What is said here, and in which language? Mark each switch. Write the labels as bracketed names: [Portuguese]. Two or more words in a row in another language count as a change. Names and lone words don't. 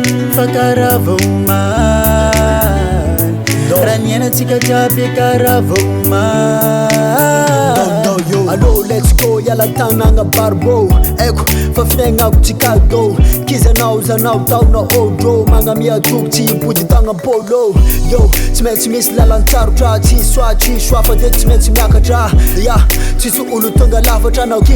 [Malagasy] Fa karaha vomaly, raha ny iainantsika jiaby karaha vomaly. Allô, [English] let's go, [Malagasy] yala tanagna barbo. Eko, fa finagnako tsy cadeau. Kizanao, zanao, taonao odro. Magnamia toky tsy hipody tagna polo. Yo, tsy maintsy misy lalan-tsarotra. Tsy soa fa de tsy maintsy miakatra. Ya, tsisy olo tonga lafatra.